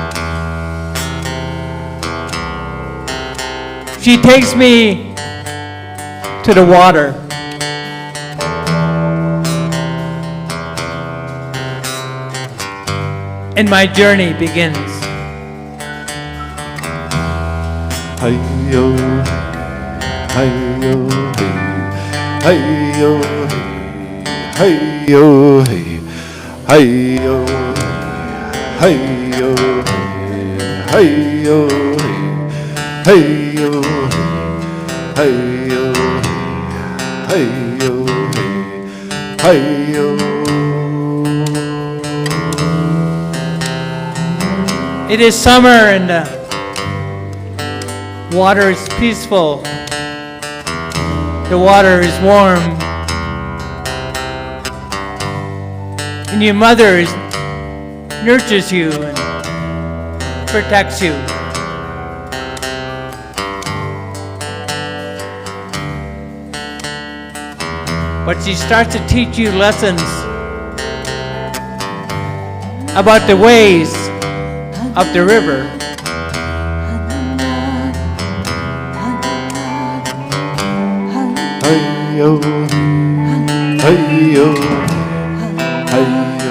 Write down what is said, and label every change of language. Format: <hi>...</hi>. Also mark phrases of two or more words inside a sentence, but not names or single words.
<en>She takes me to the water. And my journey begins. Hi-yo, hi-yo, hey, hi-yo, hey, hi-yo, hey. Hi-yo, hi-yo, hi-yo, hi-yo, hi-yo, hi-yo, hi-yo. It is summer and the water is peaceful. The water is warm. And your mother nurtures you and protects you. But she starts to teach you lessons about the ways of the river. Hi-yo, hi-yo, hi-yo,</en>